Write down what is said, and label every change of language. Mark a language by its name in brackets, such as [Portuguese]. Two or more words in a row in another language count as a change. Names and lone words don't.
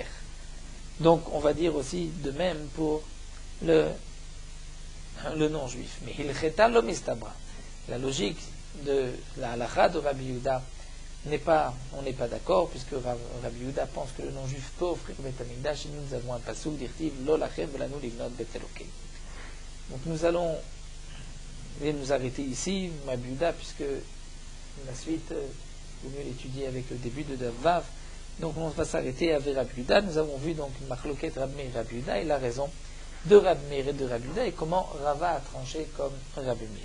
[French] Donc on va dire aussi de même pour le non-juif. [Hebrew] Mais הלכתא לא מסתברא. [French] La logique de la halakha de Rabbi Yehuda on n'est pas d'accord, puisque Rabbi Yehuda pense que le non-juif peut offrir Beth Amikdash, et nous avons un pasuk d'Irtiv, [Hebrew] לא לכם ולנו לבנות בית אלוקי. [French] Donc nous allons nous arrêter ici, Rabbi Yehuda, puisque la suite, il vaut mieux l'étudier avec le début de Vav. Donc on va s'arrêter avec Rabbi Yehuda. Nous avons vu donc une machloket Rabbi Meir et Rabbi Yehuda, et la raison de Rabbi Meir et de Rabbi Yehuda, et comment Rava a tranché comme Rabbi Meir.